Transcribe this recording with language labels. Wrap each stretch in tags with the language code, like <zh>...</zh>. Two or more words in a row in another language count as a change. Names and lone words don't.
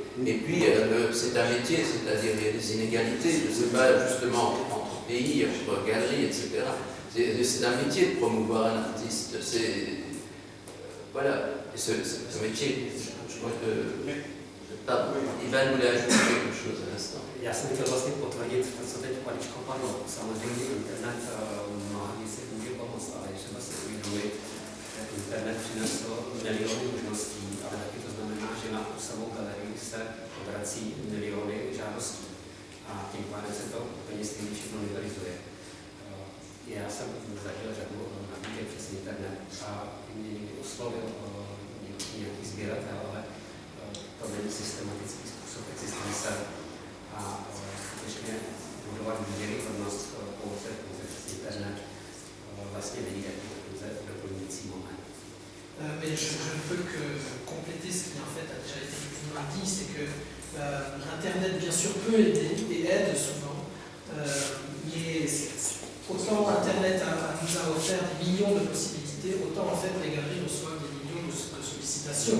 <fr>Et puis, c'est un métier, c'est-à-dire il y a des inégalités, je ne sais pas, justement, entre pays, entre galeries, etc. C'est un métier de promouvoir un artiste. Voilà, ce métier, je crois que... Ivan voulait ajouter quelque chose à l'instant.</fr> <cs>Já jsem chtěl vlastně potvrdit to, co teď Paličko padlo. Samozřejmě internet mnoha věcí může pomoct, ale je třeba si uvědomit, že internet přinesl miliony možností, ale taky to znamená, že na samou galerii se obrací miliony žádostí. A tím pádem se to úplně stejně všechno nivelizuje. Já jsem zažil řadu nabídek přes internet a mě někdy oslovil nějaký sběratel, ale to není systematický způsob existence a skutečně budovat důvěryhodnost pouze přes internet vlastně nejde, pouze doplňující moment.</cs> <fr>Mais je ne peux que compléter ce qui en fait a déjà été dit, c'est que Internet bien sûr peut aider et aide souvent, mais autant Internet nous a offert des millions de possibilités, autant en fait les galeries reçoivent des millions de sollicitations.</fr>